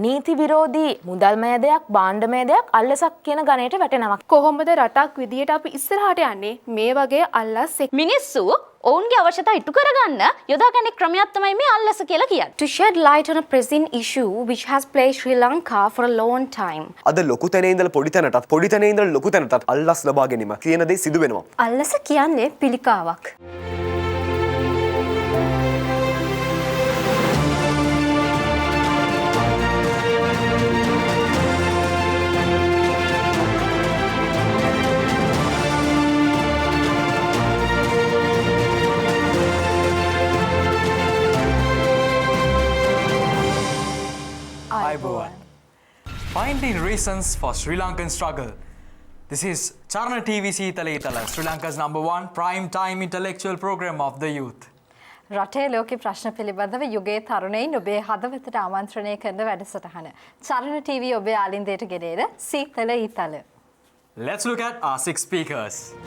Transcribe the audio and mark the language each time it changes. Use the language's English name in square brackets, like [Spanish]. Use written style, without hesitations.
[Sinhala] නීති විරෝධී මුදල්මය දෙයක් භාණ්ඩමය දෙයක් අල්ලසක් කියන ගණයට වැටෙනවා. කොහොමද රටක් විදියට අපි ඉස්සරහට යන්නේ මේ වගේ අල්ලස් එක්ක? මිනිස්සු ඔවුන්ගේ අවශ්‍යතා ඉටු කරගන්න යොදාගන්නේ ක්‍රමයක් තමයි මේ අල්ලස කියලා කියන්නේ. [English] To shed light on a pressing issue which has plagued Sri Lanka for a long time. [Sinhala] අද ලොකු තැනේ ඉඳලා පොඩි තැනටත් පොඩි තැනේ ඉඳලා ලොකු තැනටත් අල්ලස් ලබා ගැනීම කියන දේ සිදු වෙනවා. අල්ලස කියන්නේ පිළිකාවක්. [English] Finding reasons for Sri Lankan struggle. This is Charana TV Seethala Eethala, Sri Lanka's #1 prime time intellectual program of the youth. [Sinhala] රටේ ලෝක ප්‍රශ්න පිළිබඳව යුගයේ තරුණයින් ඔබේ හදවතට ආමන්ත්‍රණය කරන වැඩසටහන. චරණ TV ඔබේ ආලින්දයට ගෙනෙන සීතල ඊතල. [English] Let's look at our 6 speakers.